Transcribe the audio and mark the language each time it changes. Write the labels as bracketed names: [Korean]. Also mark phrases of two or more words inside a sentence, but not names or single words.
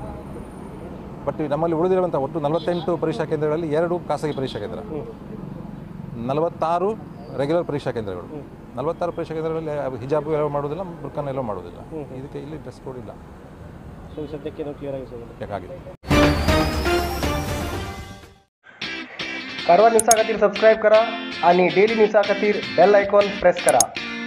[Kannada] ಬಟ್ ನಮ್ಮಲ್ಲಿ ಉಳಿದಿರುವಂಥ ಒಟ್ಟು 48 ಪರೀಕ್ಷಾ ಕೇಂದ್ರಗಳಲ್ಲಿ 2 ಖಾಸಗಿ ಪರೀಕ್ಷಾ ಕೇಂದ್ರ, 46 ರೆಗ್ಯುಲರ್ ಪರೀಕ್ಷಾ ಕೇಂದ್ರಗಳು। 46 ಪರೀಕ್ಷಾ ಕೇಂದ್ರಗಳಲ್ಲಿ ಹಿಜಾಬು ಎಲ್ಲೋ ಮಾಡೋದಿಲ್ಲ, ಬುರ್ಖಾನ ಎಲ್ಲೋ ಮಾಡೋದಿಲ್ಲ, ಇದಕ್ಕೆ ಇಲ್ಲಿ ಡ್ರೆಸ್ ಕೋಡ್ ಇಲ್ಲ। सद्यಕ್ಕೆ ನಾವು ಕ್ಲಿಯರ್ ಯಾಕಾಗಿದೆ। [Konkani] कारवार न्यूज़ा खातीर सबस्क्राईब करा आणि डेली न्यूज़ा खातीर [English] bell icon [Konkani] प्रेस करा।